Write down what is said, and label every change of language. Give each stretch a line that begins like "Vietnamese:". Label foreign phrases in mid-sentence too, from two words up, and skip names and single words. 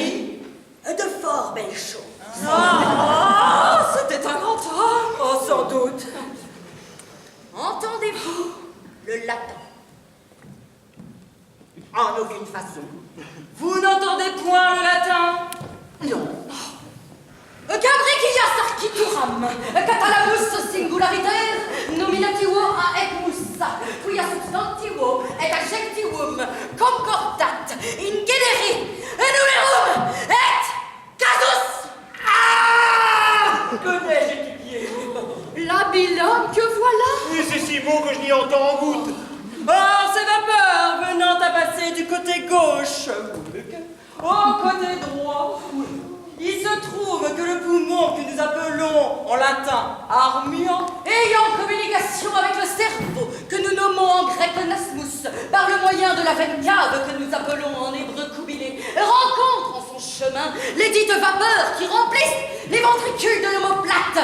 French: De fort belles choses. Ah, c'était un grand homme. Oh, sans doute. Entendez-vous le latin? En aucune façon. Vous n'entendez point le latin? Non.
Latin: Gabricia sarcituram, catalamus singulariter, nominativo a et musa, quia substantivo et adjectivum concordat in generi numerum et casus.
French: Ah! Que n'ai-je étudié? L'habilhomme que voilà. Et c'est si beau que je n'y entends en goutte. Or, ces vapeurs venant à passer du côté gauche au côté droit, il se trouve que le poumon que nous appelons en latin armion, ayant communication avec le cerveau que nous nommons en grec nasmus, par le moyen de la veine cave que nous appelons en hébreu coubilé, rencontre en son chemin les dites vapeurs qui remplissent les ventricules de l'omoplate.